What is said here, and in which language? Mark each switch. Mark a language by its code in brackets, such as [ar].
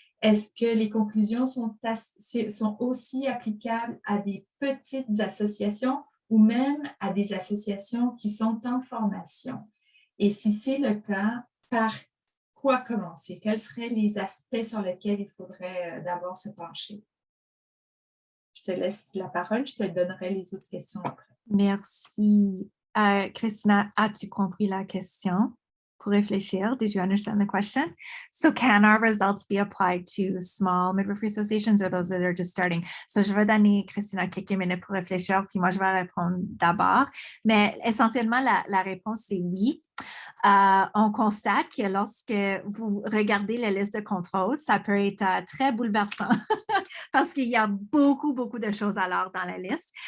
[fr] Est-ce que les conclusions sont aussi applicables à des petites associations ou même à des associations qui sont en formation? Et si c'est le cas, par quoi commencer? Quels seraient les aspects sur lesquels il faudrait d'abord se pencher? Je te laisse la parole, je te donnerai les autres questions après. Merci. Christina, as-tu compris la question? Pour réfléchir, [en] did you understand the question? So can our results be applied to small midwifery associations or those that are just starting? [fr] So je vais donner Christina quelques minutes pour réfléchir, puis moi je vais répondre d'abord. Mais essentiellement, la réponse c'est oui. On constate que lorsque vous regardez la liste de contrôle, ça peut être très bouleversant parce qu'il y a beaucoup, beaucoup de choses alors dans la liste.